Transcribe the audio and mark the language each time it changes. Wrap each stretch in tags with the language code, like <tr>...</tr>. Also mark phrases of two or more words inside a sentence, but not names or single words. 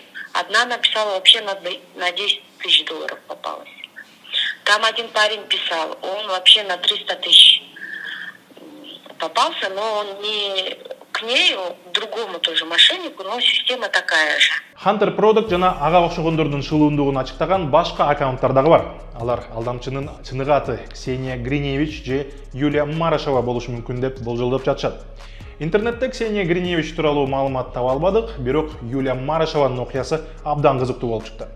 <ru>Одна написала вообще на $10 тысяч попалась. Там один парень писал, он вообще на 300 тысяч попался, но он не к ней, к другому тоже мошеннику, но система такая же.</ru> <ky>Hunter Product жана ага окшогондордун шылуундугун ачыктаган башка аккаунттар дагы бар. Алар алдамчынын чыныгы аты Ксения Гриневич же Юлия Марышева болушу мүмкүн деп болжолдоп жатышат. Интернетте Ксения Гриневич тууралуу маалымат таба албадык, бирок Юлия Марышеванын окуясы абдан кызыктуу болуп чыкты.</ky>